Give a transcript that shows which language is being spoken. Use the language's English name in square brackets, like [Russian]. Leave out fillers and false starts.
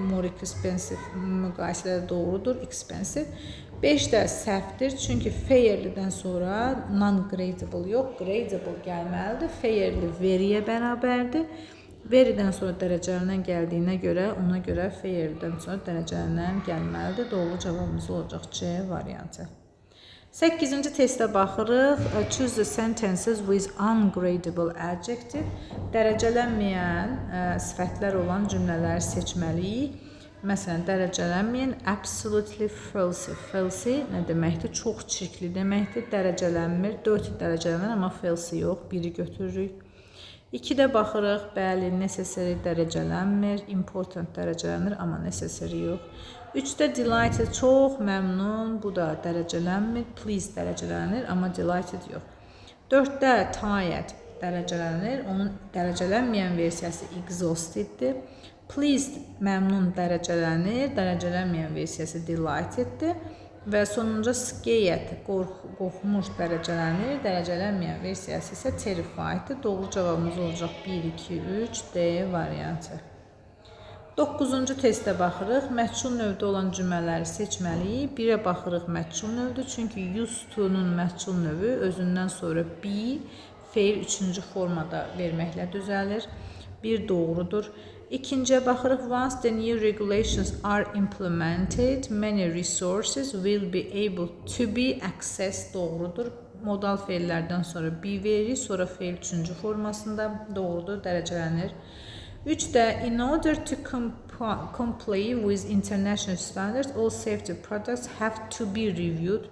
[English] More expensive [Azerbaijani] müqayisədə doğrudur. [English] Expensive. [Azerbaijani] 5 də səhvdir. Çünki fairly'dən sonra non-gradable yox, gradable gəlməlidir. Fairly veriyə bərabərdir. Veridən sonra dərəcələrindən gəldiyinə görə, ona görə fairdən sonra dərəcələrindən gəlməlidir. Doğru cavabımız olacaq C variantı. 8-ci testə baxırıq. [English] Choose the sentences with ungradable adjective. [Azerbaijani] Dərəcələnməyən sifətlər olan cümlələri seçməliyik. Məsələn, dərəcələnməyən absolutely false. False nə deməkdir? Çox çirkli deməkdir. Dərəcələnmir. 4 dərəcələnmir, amma false yox. Biri götürürük. 2-də baxırıq. Bəli, necessary dərəcələnmir. Important dərəcələnir, amma necessary yox. 3-də delighted çox məmnun. Bu da dərəcələnmir. Pleased dərəcələnir, amma delighted yox. 4-də tired dərəcələnir. Onun dərəcələnməyən versiyası exhausteddir. Pleased məmnun dərəcələnir. Dərəcələnməyən versiyası delighteddir. Və sonuncu scared qorxmuş dərəcələnir. Dərəcələnməyən versiyası isə terrifieddir. Doğru cavabımız olacaq 1, 2, 3 D variantı. 9-cu testə baxırıq. Məchul növdə olan cümlələri seçməliyik. 1-ə baxırıq məchul növdür. Çünki used to-nun məchul növü özündən sonra be, feil 3-cü formada verməklə düzəlir. 1 doğrudur. 2-ciyə baxırıq. [English] Once the new regulations are implemented, many resources will be able to be accessed [Azerbaijani] doğrudur. Modal feillərdən sonra be veririk, sonra feil 3-cü formasında doğrudur, dərəcələnir. [English] 3-də in order to comply with international standards, all safety products have to be reviewed.